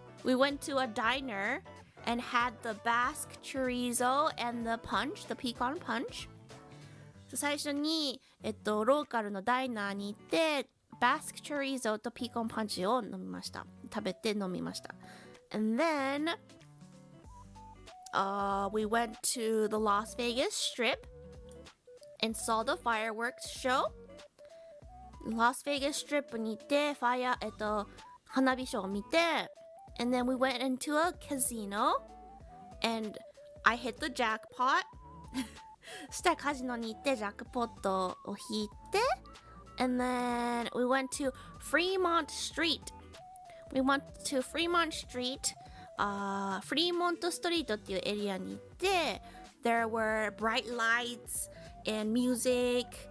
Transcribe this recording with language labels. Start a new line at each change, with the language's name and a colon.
English: We went to a diner and had the Basque chorizo and the punch, the pecan punch.
Japanese: 最初にローカルのダイナーに行ってBasque chorizo とピーコンパンチを飲みました。食べて飲みました。
English: And then we went to the Las Vegas Strip and saw the fireworks show.
Japanese: Las Vegas Strip に行って花火ショーを見て
English: and then we went into a casino and I hit the jackpot
Japanese: そしたらカジノに行ってジャックポットを引いて
English: and then we went to Fremont Street we went to Fremont Street
Japanese: フリーモントストリートっていうエリアに行って
English: there were bright lights and music